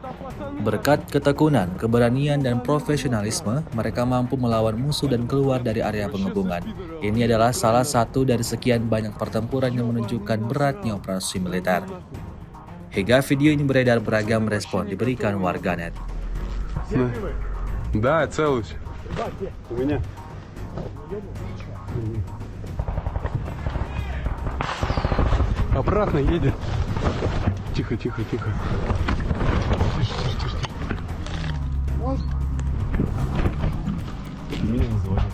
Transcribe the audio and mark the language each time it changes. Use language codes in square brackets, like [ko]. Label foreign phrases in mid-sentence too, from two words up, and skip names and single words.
[id] Berkat ketekunan, keberanian, dan profesionalisme, mereka mampu melawan musuh dan keluar dari area pengepungan. Ini adalah salah satu dari sekian banyak pertempuran yang menunjukkan beratnya operasi militer. Hingga video ini beredar, beragam respon diberikan warganet. [ru] Да, целый. У меня. Обратно едет. Тихо, тихо, тихо. Тише, тише, тише. Меня называют.